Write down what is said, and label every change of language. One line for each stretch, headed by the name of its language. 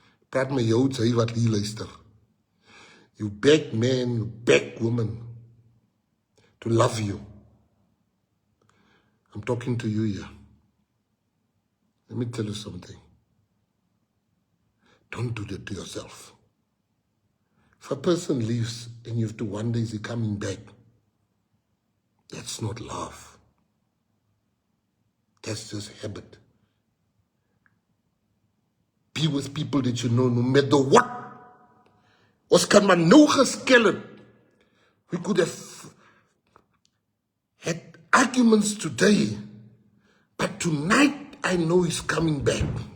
Afrikaans: Praat met jou, sy wat hier luister.
English: You beg man, you beg woman to love you. I'm talking to you here. Let me tell you something. Don't do that to yourself. If a person leaves and you have to wonder, is he coming back? That's not love. That's just habit. Be with people that you know no matter what.
Afrikaans: Ons kan maar nou geskel het.
English: We could have had arguments today, but tonight I know he's coming back.